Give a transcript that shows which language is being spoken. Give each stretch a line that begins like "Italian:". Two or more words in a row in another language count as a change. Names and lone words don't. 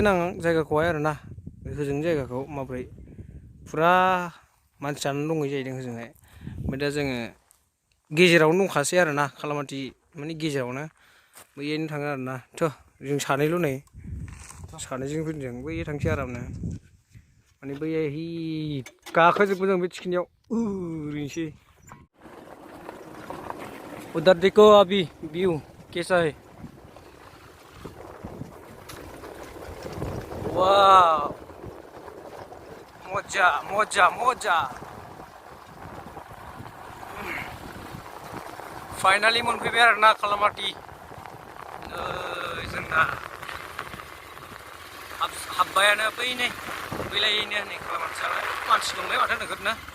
Bodo: आं जायगाखौहाय आरोना होजों जायगाखौ माब्रै पुरा मानसियानो दंहै जाहैदों होजोंहाय ओमफ्राय दा जोङो गेजेरावनो दंखासै आरोना कालामाति माने गेजेरावनो बैयावनो थाङो आरोना थ' जों सानैल' नै सानैजों फैदों बैयाव थांसै आरामनो माने बैयाहि गाखोजोबगोन जों बे थिखिनियाव ओरैनोसै
Hindi: उधर देखो अभी व्यू कैसा है
Bodo: वाह मोजा फाइनाली मोनफैबाय आरोना कालामाति जोंना हाब्बायानो बै नै बैलायैनो नै कालामाति जाबाय मानसि दंलाय माथो नोगोदनो